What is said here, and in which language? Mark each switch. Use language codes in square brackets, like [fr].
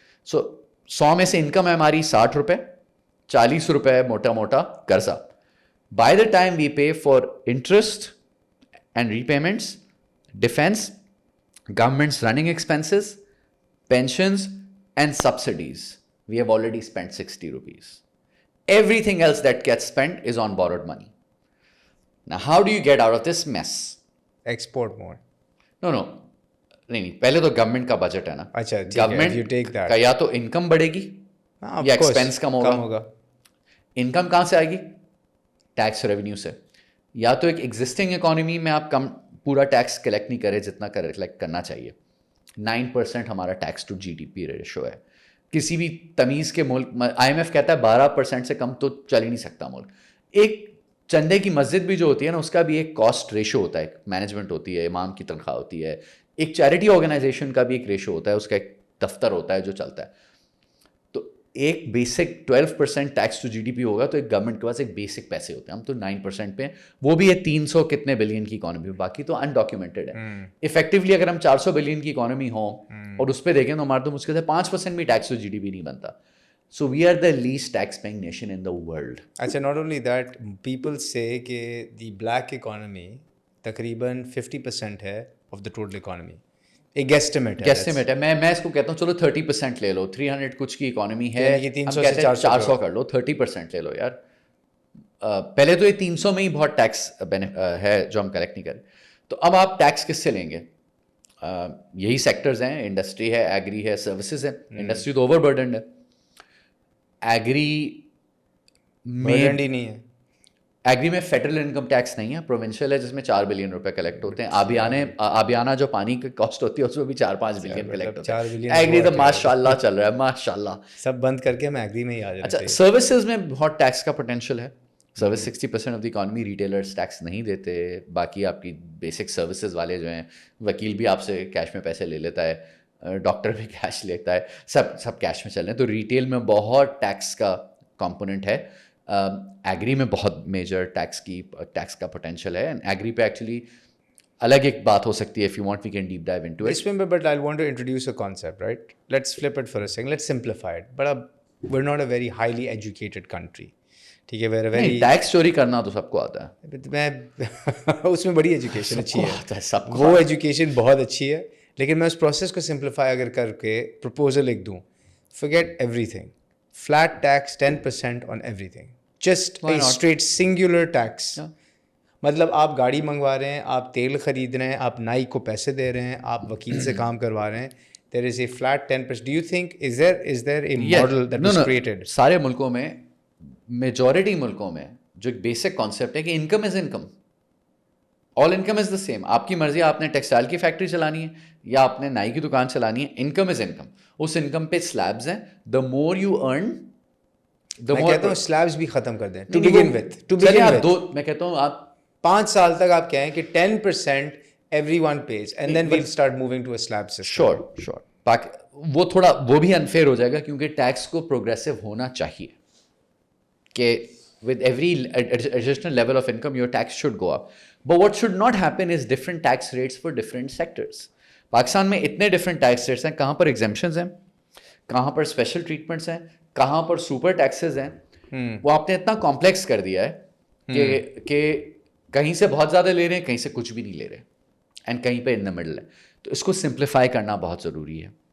[ur] سو 100 میں سے انکم ہے ہماری 60 روپے, 40 روپے موٹا موٹا قرضہ. [en] By the time we pay for interest and repayments, defence, governments running expenses, pensions and subsidies, we have already spent 60 rupees. Everything else that gets spent is on borrowed money. Now how do you get out of this mess? Export more. [ur] No, نہیں, پہلے تو government کا budget ہے نا. اچھا, government کا یا تو انکم بڑھے گی یا ایکسپینس کم ہوگا. انکم کہاں سے آئے گی؟ ٹیکس ریونیو سے. یا تو ایک ایگزسٹنگ اکانومی میں آپ کم پورا ٹیکس کلیکٹ نہیں کرے جتنا کلیکٹ کرنا چاہیے. 9% ہمارا tax to جی D P ratio ہے. کسی بھی تمیز کے ملک, آئی ایم ایف کہتا ہے 12% سے کم تو چل ہی نہیں سکتا ملک. ایک چندے کی مسجد بھی جو ہوتی ہے نا, اس کا بھی ایک کاسٹ ریشو ہوتا ہے, مینجمنٹ ہوتی ہے, امام کی تنخواہ ہوتی ہے. ایک چیریٹی آرگنائزیشن کا بھی ایک ریشو ہوتا ہے, اس کا ایک دفتر ہوتا ہے جو چلتا ہے. تو ایک basic 12% tax to جی D P ہوگا, تو ایک گورنمنٹ کے پاس ایک بیسک پیسے ہوتے ہیں. ہم تو 9% پہ, وہ بھی ہے 300 کتنے بلین کی اکانومی, باقی تو انڈاکیومنٹڈ ہے. افیکٹولی اگر ہم 400 بلین کی اکانومی ہوں اور اس پہ دیکھیں تو ہمارا تو مشکل سے 5% بھی tax to جی D P نہیں بنتا. [en] So we are the least tax paying nation in the world. اچھا, not only that, people say کہ the black economy تقریباً 50% ہے of the total economy. [ur] ایک گیسٹیمیٹ ہے. میں اس کو کہتا ہوں چلو 30% لے لو, 300 کچھ کی اکانومی ہے, 300 سے 400 کر لو, 30% لے لو یار. پہلے تو یہ 300 میں ہی بہت ٹیکس ہے جو ہم کلیکٹ نہیں کریں. تو اب آپ ٹیکس کس سے لیں گے؟ یہی سیکٹرز ہیں, انڈسٹری ہے, ایگری ہے, سروسز ہے. انڈسٹری تو اوور برڈنڈ ہے. ایگری میں نہیں ہے. ایگری میں فیڈرل انکم ٹیکس نہیں ہے, پروونشل ہے, جس میں 4 بلین روپے کلیکٹ ہوتے ہیں. آبیانہ جو پانی کی کاسٹ ہوتی ہے اس میں بھی 4-5 بلین کلیکٹ ہوتے ہیں. ایگری تو ماشاء اللہ چل رہا ہے, ماشاء اللہ. سب بند کر کے ہم ایگری میں ہی آ جاتے ہیں. اچھا, سروسز میں بہت ٹیکس کا پوٹینشیل ہے. Service 60% of the economy retailers tax نہیں دیتے. باقی آپ کی بیسک سروسز والے جو ہیں, وکیل بھی آپ سے کیش میں پیسے لے لیتا ہے, ڈاکٹر بھی کیش لیتا ہے, سب کیش میں چل رہے ہیں. تو ریٹیل میں بہت ٹیکس کا کمپوننٹ ہے. ایگری میں بہت میجر ٹیکس کا پوٹینشیل ہے. اینڈ ایگری پہ ایکچولی الگ ایک بات ہو سکتی ہے. [en] If you want we can deep dive into it. [ur] اس میں [en] But I want to introduce a concept, right. Let's flip it for a second, let's simplify it. But we are not a very highly educated country, [ur] ٹھیک ہے. [en] very [ur] tax چوری کرنا تو سب کو آتا ہے. میں اس میں بڑی ایجوکیشن اچھی ہے, سب کو وہ ایجوکیشن بہت اچھی ہے. لیکن میں اس پروسیس کو سمپلیفائی اگر کر کے پروپوزل ایک دوں, [en] forget everything, flat tax 10% on everything, just a straight singular tax. [ur] مطلب آپ گاڑی منگوا رہے ہیں, آپ تیل خرید رہے ہیں, آپ نائی کو پیسے دے رہے ہیں, آپ وکیل سے کام کروا رہے ہیں, [en] there is a flat 10%. Do you think is there a model that was created? [ur] سارے ملکوں میں, میجورٹی ملکوں میں جو ایک بیسک کانسیپٹ ہے کہ [en] Income is income, all income is the same. [ur] آپ کی مرضی, آپ نے ٹیکسٹائل کی فیکٹری چلانی ہے یا آپ نے نائی کی دکان چلانی ہے, [en] Income is income. [ur] اس income پہ سلیبز ہیں. [en] the more you earn, [ur] میں کہتا ہوں سلیبز بھی ختم کر دیں. [en] To begin with, [ur] میں کہتا ہوں آپ 5 سال تک آپ کہیں کہ [en] 10% everyone pays and then we'll start moving to a slab system. Sure. [ur] وہ تھوڑا وہ بھی انفیئر ہو جائے گا, کیونکہ ٹیکس کو پروگریسو ہونا چاہیے کہ [en] with every additional level of income your tax should go up. But what should not happen is different tax rates for different sectors. [ur] Pakistan میں اتنے ڈفرینٹ ٹیکس ریٹس ہیں, کہاں پر ایگزمپشنز ہیں, کہاں پر اسپیشل ٹریٹمنٹس ہیں, کہاں پر سپر ٹیکسز ہیں. وہ آپ نے اتنا کمپلیکس کر دیا ہے کہ کہیں سے بہت زیادہ لے رہے ہیں, کہیں سے کچھ بھی نہیں لے رہے, اینڈ کہیں پہ [en] in the middle [ur] ہے. تو اس کو سمپلیفائی کرنا بہت ضروری ہے.